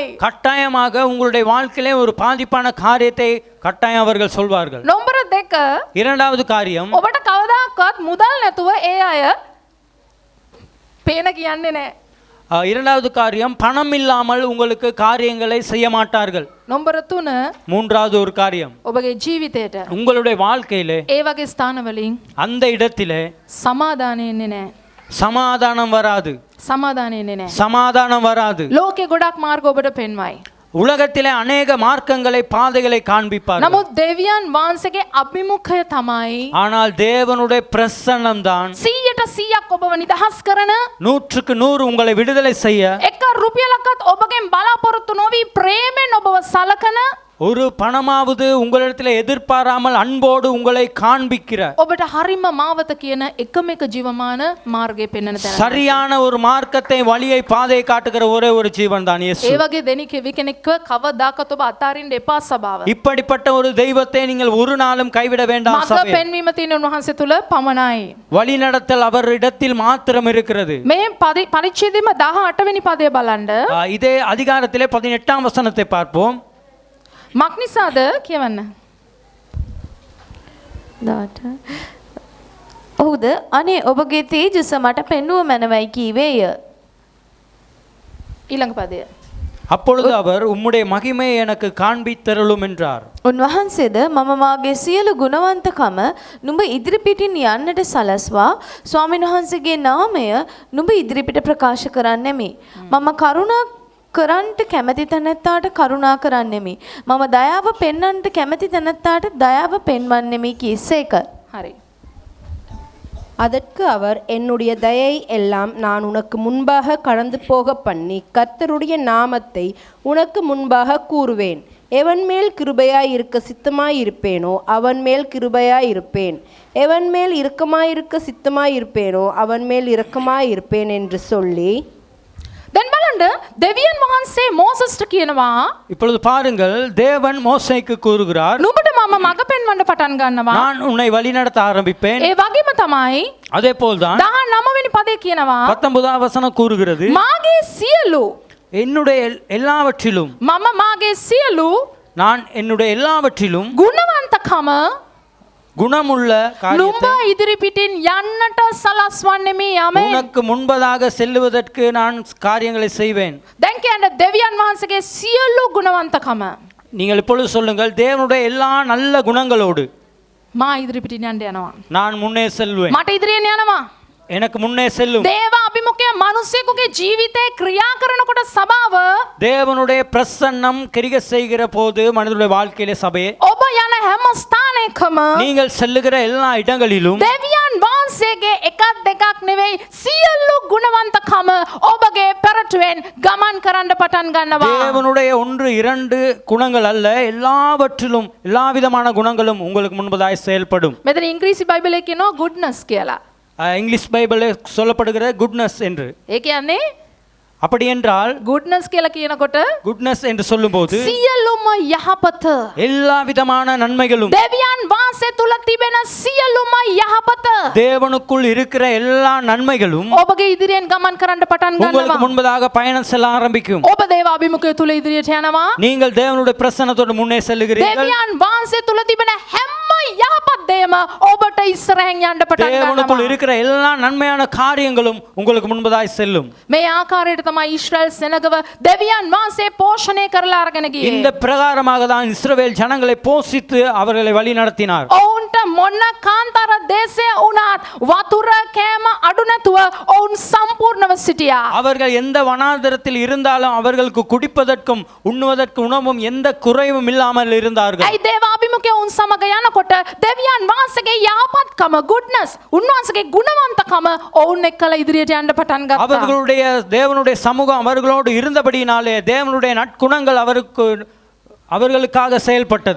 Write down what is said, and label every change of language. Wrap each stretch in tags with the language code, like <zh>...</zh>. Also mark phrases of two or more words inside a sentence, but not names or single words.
<ta>கட்டாயமாக உங்களுடைய வாழ்க்கையிலே ஒரு பாதிப்பான காரியத்தை கட்டாயம் அவர்கள் சொல்வார்கள்.</ta> <si>නම්බර 2</si> <ta>இரண்டாவது காரியம்,</ta> <si>ඔබට කවදාකවත් මුදල් නැතුව ඒ අය පේන කියන්නේ නැහැ.</si> <ta>இரண்டாவது காரியம், பணம் இல்லாமல் உங்களுக்கு காரியங்களை செய்ய மாட்டார்கள்.</ta> <si>නම්බර 3</si> <ta>மூன்றாவது ஒரு காரியம்,</ta> <si>ඔබගේ ජීවිතේට</si> <ta>உங்களுடைய வாழ்க்கையிலே</ta> <si>ඒ වගේ ස්ථානවලින්</si> <ta>அந்த இடத்திலே</ta> <si>සමාදානෙ එන්නේ නැහැ.</si> <ta>சமாதானம் வராது.</ta> <si>සමාදානෙ එන්නේ නැහැ.</si> <ta>சமாதானம் வராது.</ta> <si>ලෝකේ ගොඩක් මාර්ග ඔබට පෙන්වයි.</si> <ta>உலகத்திலே அநேக மார்க்கங்களை பாதைகளை காண்பிப்பார்கள்.</ta> <si>නමුත් දෙවියන් වහන්සේගේ අභිමුඛය තමයි</si> <ta>ஆனால் தேவனுடைய பிரசன்னம் தான்</ta> <si>100% ඔබව නිදහස් කරන</si> <ta>100க்கு 100 உங்களை விடுதலை செய்ய,</ta> <si>එක රුපියලක්වත් ඔබගෙන් බලාපොරොත්තු නොවි ප්‍රේමෙන් ඔබව සලකන</si> <ta>ஒரு பணமாவது உங்களிடத்தில் எதிர்பாராமல் அன்போடு உங்களை காண்பிக்கிற</ta> <si>ඔබට හරිම මාවත කියන එකම එක ජීවමාන මාර්ගය පෙන්වන තැන.</si> <ta>சரியான ஒரு மார்க்கத்தை வழியை பாதையை காட்டுகிற ஒரே ஒரு ஜீவன் தான் இயேசு.</ta> <si>ඒ වගේ දෙනිකෙවි කෙනෙක්ව කවදාකවත් ඔබ අතාරින්න එපා සභාව.</si> <ta>இப்படிப்பட்ட ஒரு தெய்வத்தை நீங்கள் ஒரு நாளும் கைவிட வேண்டாம்</ta> <si>මඟ</si> <ta>சபையே.</ta> <si>පෙන්වීම තියෙන උන්වහන්සේ තුල පමණයි.</si> <ta>வழி நடத்தல் அவரிடத்தில் மாத்திரம் இருக்கிறது.</ta> <si>මේ පරිච්ඡේදෙම 18 වෙනි පදය බලන්න.</si> <ta>இதே அதிகாரத்திலே 18ஆம் வசனத்தை பார்ப்போம்.</ta> <si>මක්නිසාද කියවන්න. ඔහුද අනේ ඔබගේ තේජස මට පෙන්වුව මැනවයි කීවේය. ඊළඟ පදය.</si> <ta>அப்பொழுது அவர் உம்முடைய மகிமையை எனக்கு காண்பித்தருளும் என்றார்.</ta> <si>උන්වහන්සේද මම මාගේ සියලු ගුණවන්තකම නුඹ ඉදිරිපිටින් යන්නට සලස්වා ස්වාමීන් වහන්සේගේ නාමය නුඹ ඉදිරිපිට ප්‍රකාශ කරන්නෙමි. මම කරුණා කරන්ට කැමැති තැනැත්තාට කරුණා කරන්නෙමි. මම දයාව පෙන්වන්නට කැමැති තැනැත්තාට දයාව පෙන්වන්නෙමි කීසේක. හරි.</si> <ta>அதற்கு அவர், என்னுடைய தயை எல்லாம் நான் உனக்கு முன்பாக கடந்து போக பண்ணி கர்த்தருடைய நாமத்தை உனக்கு முன்பாக கூறுவேன். எவன் மேல் கிருபையாய் இருக்க சித்தமாய் இருப்பேனோ அவன் மேல் கிருபையாய் இருப்பேன், எவன் மேல் இரக்கமாயிருக்க சித்தமாய் இருப்பேனோ அவன் மேல் இரக்கமாய் இருப்பேன் என்று சொல்லி.</ta> <si>දැන් බලන්න දෙවියන් වහන්සේ මෝසස්ට කියනවා</si> <ta>இப்பொழுது பாருங்கள், தேவன் மோசேக்கு கூறுகிறார்,</ta> <si>නුඹට මම මඟ පෙන්වන්න පටන් ගන්නවා.</si> <ta>நான் உன்னை வழிநடத்த ஆரம்பிப்பேன்.</ta> <si>ඒ වගේම තමයි</si> <ta>அதே போல்தான்</ta> <si>19 වෙනි පදේ කියනවා</si> <ta>19வது வசனம் கூறுகிறது,</ta> <si>මාගේ සියලු</si> <ta>என்னுடைய எல்லாவற்றிலும்</ta> <si>මම මාගේ සියලු</si> <ta>நான் என்னுடைய எல்லாவற்றிலும்</ta> <si>ගුණවන්තකම</si> <ta>குணமுள்ள</ta> <si>නුඹ</si> <ta>காரியத்தை</ta> <si>ඉදිරි පිටින් යන්නට සලස්වන්නෙමි. ආමේන්.</si> <ta>உனக்கு முன்பதாக செல்லுவதற்கு நான் காரியங்களை செய்வேன்.</ta> <si>දැන් කියන්නේ දෙවියන් වහන්සේගේ සියලු ගුණවන්තකම</si> <ta>நீங்கள் இப்பொழுது சொல்லுங்கள், தேவனுடைய எல்லா நல்ல குணங்களோடு</ta> <si>මා ඉදිරි පිටින් යන්න යනවා.</si> <ta>நான் முன்னே செல்வேன்.</ta> <si>මට ඉදිරියෙන් යනවා.</si> <ta>எனக்கு முன்னே செல்லும்.</ta> <si>දේව අභිමුඛය මිනිසෙකුගේ ජීවිතේ ක්‍රියා කරනකොට සබාව</si> <ta>தேவனுடைய பிரசன்னம் கிரிக செய்கிற போது மனிதனுடைய வாழ்க்கையிலே சபையே,</ta> <si>ඔබ යන හැම ස්ථානයකම</si> <ta>நீங்கள் செல்லுகிற எல்லா இடங்களிலும்</ta> <si>දෙවියන් වහන්සේගේ එකක් දෙකක් නෙවෙයි සියලු ගුණවන්තකම ඔබගේ පෙරටුවෙන් ගමන් කරන්න පටන් ගන්නවා.</si> <ta>தேவனுடைய ஒன்று இரண்டு குணங்கள் அல்ல, எல்லாவற்றிலும் எல்லா விதமான குணங்களும் உங்களுக்கு முன்பதாய் செயல்படும்.</ta> <si>මෙතන ඉංග්‍රීසි බයිබලයේ කියනවා goodness කියලා.</si> <ta>இங்கிலீஷ் பைபிளில் சொல்லப்படுகிற குட்னஸ் என்று.</ta> <si>ඒ කියන්නේ</si> <ta>அப்படி என்றால்</ta> <si>goodness කියලා කියනකොට</si> <ta>குட்னஸ் என்று சொல்லும்போது</ta> <si>සියලුම යහපත</si> <ta>எல்லா விதமான நன்மைகளும்,</ta> <si>දෙවියන් වහන්සේ තුල තිබෙන සියලුම යහපත</si> <ta>தேவனுக்குள் இருக்கிற எல்லா நன்மைகளும்</ta> <si>ඔබගේ ඉදිරියෙන් ගමන් කරන්න පටන්</si> <ta>உங்களுக்கு</ta> <si>ගන්නවා.</si> <ta>முன்பதாக பயணம் செல்ல ஆரம்பிக்கும்.</ta> <si>ඔබ දේව අභිමුඛය තුල ඉදිරියට යනවා.</si> <ta>நீங்கள் தேவனுடைய பிரசன்னத்தோடு முன்னே செல்லுகிறீர்கள்.</ta> <si>දෙවියන් වහන්සේ තුල තිබෙන හැම යහපත් දේම ඔබට ඉස්සරහින් යන්න පටන්</si> <ta>தேவனுக்குள்</ta> <si>ගන්නවා.</si> <ta>இருக்கிற எல்லா நன்மையான காரியங்களும் உங்களுக்கு முன்பதாய் செல்லும்.</ta> <si>මේ ආකාරයට තමයි ඊශ්‍රායල් සෙනගව දෙවියන් වහන්සේ පෝෂණය කරලා අරගෙන</si> <ta>இந்த</ta> <si>ගියේ.</si> <ta>பிரகாரமாக தான் இஸ்ரவேல் ஜனங்களை போஷித்து அவர்களை வழி நடத்தினார்.</ta> <si>ඔවුන්ට මොන කාන්තාර දේශය වුණත් වතුර කෑම අඩු නැතුව ඔවුන් සම්පූර්ණව සිටියා.</si> <ta>அவர்கள் எந்த வனாந்தரத்தில் இருந்தாலும் அவர்களுக்கு குடிப்பதற்கும் உண்ணுவதற்கு உணவும் எந்த குறைவும் இல்லாமல் இருந்தார்கள்.</ta> <si>ඇයි දේව අභිමුඛය උන් සමග යනකොට දෙවියන් වහන්සේගේ යහපත්කම goodness උන්වහන්සේගේ ගුණවන්තකම ඔවුන් එක්කලා ඉදිරියට යන්න පටන් ගත්තා.</si> <ta>அவர்களுடைய தேவனுடைய சமூகம் அவர்களோடு இருந்தபடியினாலே தேவனுடைய நற்குணங்கள் அவர்களுக்காக செயல்பட்டது.</ta>